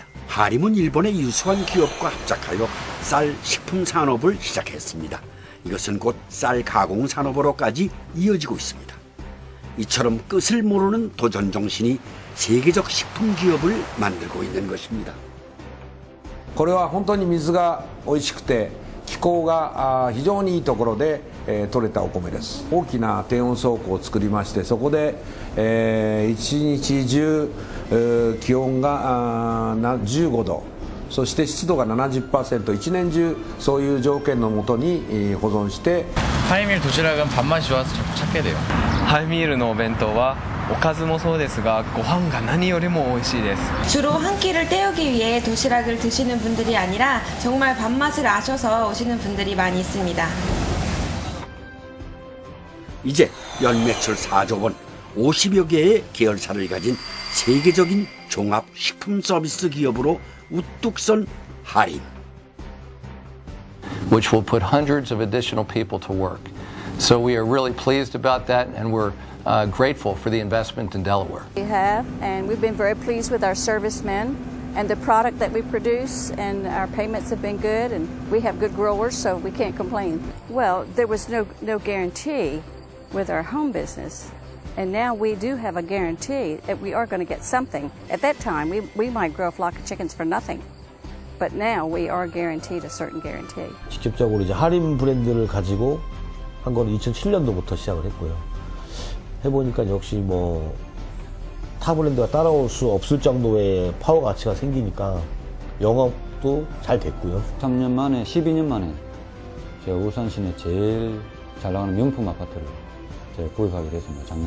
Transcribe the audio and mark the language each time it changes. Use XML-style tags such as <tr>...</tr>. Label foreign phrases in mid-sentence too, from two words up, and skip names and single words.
<ko>하림은 일본의 유수한 기업과 합작하여 쌀 식품 산업을 시작했습니다. 이것은 곧 쌀 가공 산업으로까지 이어지고 있습니다. 이처럼 끝을 모르는 도전 정신이 세계적 식품 기업을 만들고 있는 것입니다.</ko> <ja>これは本当に水が美味しくて気候が非常にいいところで取れたお米です。大きな低温倉庫を作りまして、そこで一日中気温が15度、そして湿度が 70%、 一年中そういう条件のもとに保存して。</ja> <ko>하이밀 도시락은 밥맛이 좋아서 자꾸 찾게 돼요.</ko> <ja>하이밀의 お弁当はおかずもそうですがご飯が何よりも美味しいです.</ja> <ko>주로 한 끼를 때우기 위해 도시락을 드시는 분들이 아니라 정말 밥맛을 아셔서 오시는 분들이 많이 있습니다. 이제 연매출 4조 원, 50여 개의 계열사를 가진 세계적인 종합 식품 서비스 기업으로 우뚝 선 하림.</ko> <en>which will put hundreds of additional people to work. So we are really pleased about that, and we're grateful for the investment in Delaware. We have, and we've been very pleased with our servicemen and the product that we produce, and our payments have been good, and we have good growers, so we can't complain. Well, there was no guarantee with our home business, and now we do have a guarantee that we are going to get something. At that time, we might grow a flock of chickens for nothing. But now we are guaranteed a certain guarantee.</en> <ko>직접적으로 이제 하림 브랜드를 가지고 한 거는 2007년도부터 시작을 했고요. 해보니까 역시 뭐 타 브랜드가 따라올 수 없을 정도의 파워 가치가 생기니까 영업도 잘 됐고요. 3년 만에, 12년 만에 제가 울산 시내 제일 잘 나가는 명품 아파트를 제가 구입하게 됐습니다, 작년에.</ko>